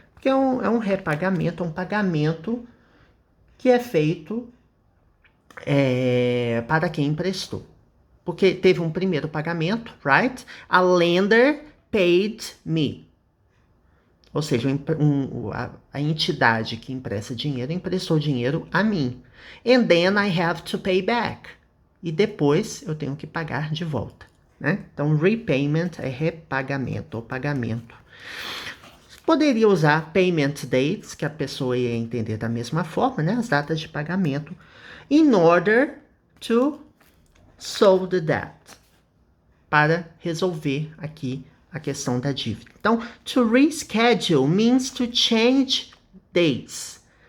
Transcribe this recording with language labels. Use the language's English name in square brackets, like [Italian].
[Portuguese] Porque é um repagamento, um pagamento que é feito para quem emprestou. Porque teve um primeiro pagamento, right? [English] A lender paid me. [Portuguese] Ou seja, a entidade que empresta dinheiro emprestou dinheiro a mim. [English] And then I have to pay back. [Portuguese] E depois eu tenho que pagar de volta, né? Então, repayment é repagamento ou pagamento. Poderia usar payment dates, que a pessoa ia entender da mesma forma, né? As datas de pagamento. [English] In order to solve the debt, [Portuguese] para resolver aqui a questão da dívida. [English] Então, to reschedule means to change dates.